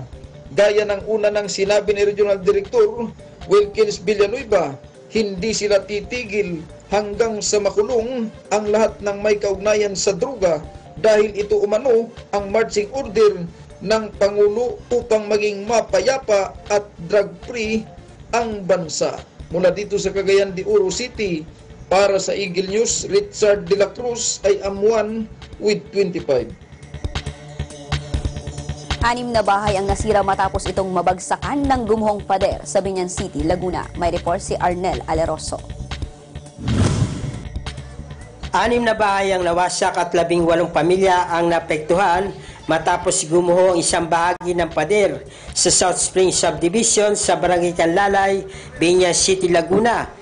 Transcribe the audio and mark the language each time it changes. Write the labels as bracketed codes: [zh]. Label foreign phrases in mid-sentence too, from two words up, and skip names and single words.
[tl] Gaya ng una ng sinabi ni Regional Director Wilkins Villanueva, hindi sila titigil hanggang sa makulong ang lahat ng may kaugnayan sa droga dahil ito umano ang [en] marching order [tl] ng Pangulo upang maging mapayapa at drug-free ang bansa. Mula dito sa Cagayan de Oro City, para sa Eagle News, [en] Richard de la Cruz ay am1 with 25. [tl] 6 na bahay ang nasira matapos itong mabagsakan ng gumuhong pader sa Binyan City, Laguna. May report si Arnel Aleroso. 6 na bahay ang nawasak at 18 pamilya ang naapektuhan matapos gumuho ang isang bahagi ng pader sa South Spring Subdivision sa Barangay Canlalay, Binyan City, Laguna.